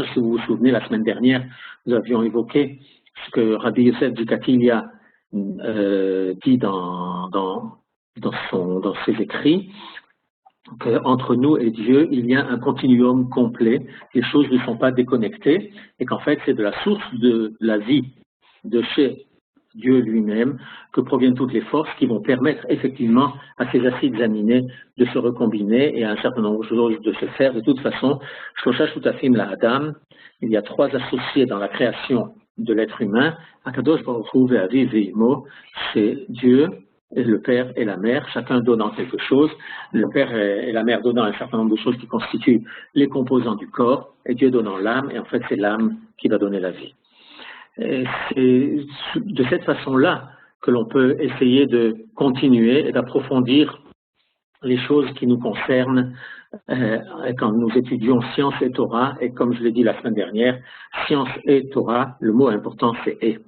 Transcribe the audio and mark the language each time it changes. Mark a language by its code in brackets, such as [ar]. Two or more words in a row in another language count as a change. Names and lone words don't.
[fr] Si vous vous souvenez, la semaine dernière, nous avions évoqué ce que Rabbi Yosef Dukatili a dit dans ses écrits, qu'entre nous et Dieu, il y a un continuum complet, les choses ne sont pas déconnectées, et qu'en fait, c'est de la source de la vie de chez Dieu lui-même que proviennent toutes les forces qui vont permettre effectivement à ces acides aminés de se recombiner et à un certain nombre de choses de se faire. De toute façon, [he] שלושה שותפים לאדם, [fr] il y a trois associés dans la création de l'être humain. [he] הקדוש ברוך הוא ואביו ואמו, [fr] c'est Dieu, et le père et la mère, chacun donnant quelque chose, le père et la mère donnant un certain nombre de choses qui constituent les composants du corps, et Dieu donnant l'âme, et en fait c'est l'âme qui va donner la vie. Et c'est de cette façon-là que l'on peut essayer de continuer et d'approfondir les choses qui nous concernent quand nous étudions science et Torah, et comme je l'ai dit la semaine dernière, science et Torah, le mot important c'est « et ».